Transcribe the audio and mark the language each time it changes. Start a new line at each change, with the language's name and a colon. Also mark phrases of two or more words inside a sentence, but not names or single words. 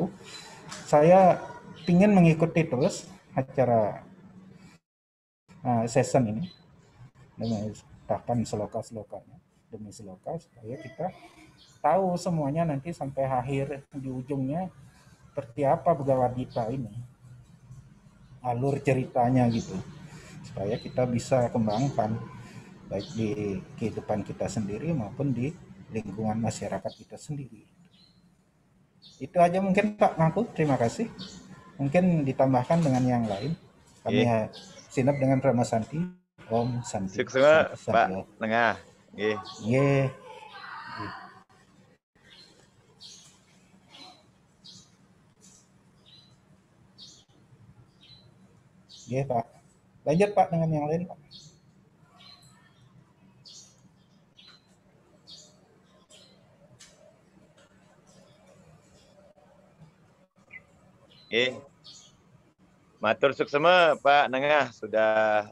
Indonesian: Saya ingin mengikuti terus acara season ini dengan tahapan seloka-selokanya demi seloka supaya kita tahu semuanya nanti sampai akhir di ujungnya seperti apa Bhagavad Gita ini, alur ceritanya gitu, supaya kita bisa kembangkan baik di kehidupan kita sendiri maupun di lingkungan masyarakat kita sendiri. Itu aja mungkin Pak Mangku, terima kasih. Mungkin ditambahkan dengan yang lain. Kami sinap dengan Rama Santi. Om Santi. Sukses Pak Nengah. Nggih. Nggih, Pak. Lanjut Pak dengan yang lain, Pak.
Balinese: Matur suksema
Indonesian: Pak Nengah sudah